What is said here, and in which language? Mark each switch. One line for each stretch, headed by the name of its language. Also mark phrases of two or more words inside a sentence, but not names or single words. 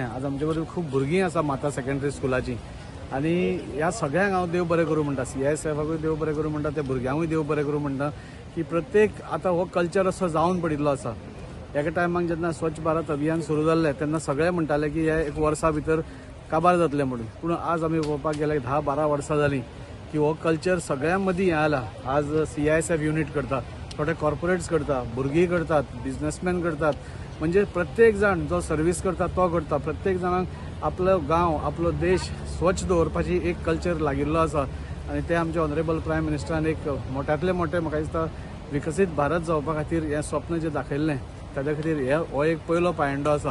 Konkani: आज आमचे बरोबर खूप भुरगीं आसा माता सेकंडरी स्कुलाची आणि ह्या सगळ्यांक हांव देव बरें करूं म्हणटा, CISFाकूय देव बरें करूं म्हणटा, त्या भुरग्यांकूय देव बरें करूं म्हणटा की प्रत्येक आतां हो कल्चर असो जावन पडिल्लो आसा. एका टायमाक जेन्ना स्वच्छ भारत अभियान सुरू जाल्लें तेन्ना सगळे म्हणटाले की हे एक वर्सा भितर काबार जातलें म्हणून, पूण आज आमी पळोवपाक गेले 10-12 वर्सां जालीं की हो कल्चर सगळ्यां मदीं हें आला. आज CISF युनिट करता, थोडे कॉर्पोरेट्स करता, भुरगीं करतात, बिझनेसमॅन करतात, म्हणजे प्रत्येक जाण जो सर्वीस करता तो करता. प्रत्येक जाणांक आपलो गांव आपलो देश स्वच्छ दवरपाची एक कल्चर लागिल्लो आसा आणि ते आमचे
English: honourable prime
Konkani: मिनिस्टरान एक मोठ्यांतले मोठे म्हाका दिसता विकसीत भारत जावपा खातीर हें स्वप्न जें दाखयल्लें ताज्या खातीर हो एक पयलो पायंडो आसा.